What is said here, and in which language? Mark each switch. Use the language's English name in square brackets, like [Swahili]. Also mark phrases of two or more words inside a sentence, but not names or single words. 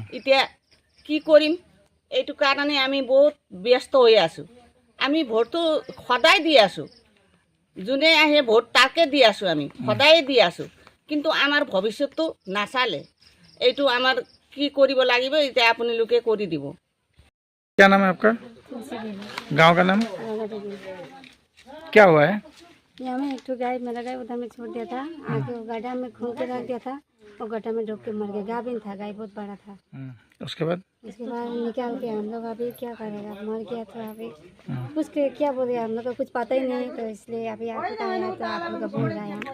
[Assamese] এতিয়া কি কৰিম, এইটো কাৰণে আমি বহুত ব্যস্ত হৈ আছোঁ। আমি ভোটটো সদায় দি আছোঁ, যোনে আহে ভোট তাকে দি আছোঁ, আমি সদায় দি আছোঁ, কিন্তু আমাৰ ভৱিষ্যতটো নাচালে। এইটো আমাৰ কি কৰিব লাগিব, এতিয়া আপোনালোকে কৰি দিব। [Hindi] क्या नाम है आपका? गांव का नाम? क्या हुआ है? यहाँ में एक ठो गाय मेरा गाय उधर में छोड़ दिया था, आके वो गड्ढा में खोल के रख दिया था, और गड्ढा में डूब के मर गया। गाभिन था, गाय बहुत बड़ा था। उसके बाद? उसके बाद निकाल के हम लोग अभी क्या करेगा, मर गया तो अभी कुछ के क्या बोले, हम लोग को कुछ पता ही नहीं, तो इसलिए अभी आपको आया तो आप लोग बोल रहे हैं।